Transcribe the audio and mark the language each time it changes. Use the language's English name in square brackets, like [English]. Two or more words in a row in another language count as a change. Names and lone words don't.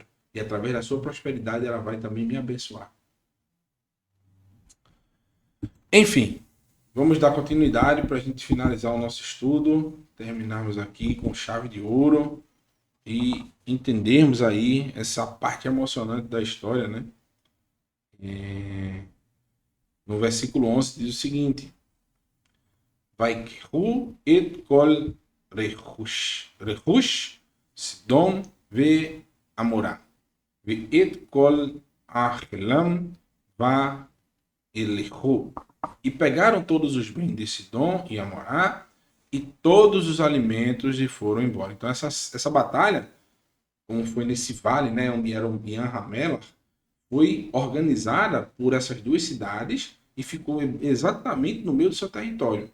[Portuguese] E através da sua prosperidade ela vai também me abençoar. Enfim, vamos dar continuidade para a gente finalizar o nosso estudo, terminarmos aqui com chave de ouro e entendermos aí essa parte emocionante da história, né? No versículo 11 diz o seguinte: [Hebrew] ויקחו את כל רכוש סדום ועמורה ואת כל אכלם וילכו. [Portuguese] E pegaram todos os bens de Sidom e Amorá e todos os alimentos e foram embora. Então essa batalha, como foi nesse vale, né, onde era o Bian Ramela, foi organizada por essas duas cidades e ficou exatamente no meio do seu território.